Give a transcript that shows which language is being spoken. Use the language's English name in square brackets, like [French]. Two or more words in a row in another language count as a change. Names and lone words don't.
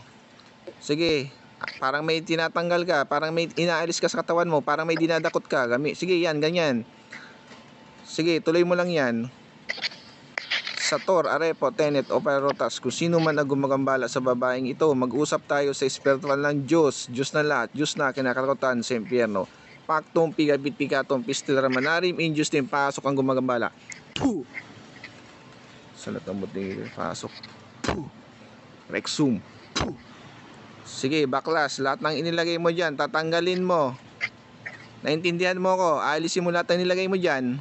[Filipino] Sige, parang may tinatanggal ka, parang may inaalis ka sa katawan mo, parang may dinadakot ka. Sige, yan, ganyan. Sige, tuloy mo lang yan. [Latin] Sator, arepo, tenet, operarotas, [Filipino] kung sino man ang gumagambala sa babaeng ito, mag-usap tayo sa espiritual ng Diyos, Diyos na lahat, Diyos na kinakatakutan sa impyerno. Paktong, pigabit, pikatong, pistil, ramanarim, injust din, pasok ang gumagambala. Puh! Salat ang buting, pasok. Puh! Rexum. Puh! Sige, baklas, lahat ng inilagay mo dyan, tatanggalin mo. Naintindihan mo ko, alisin mo lahat ng nilagay mo dyan.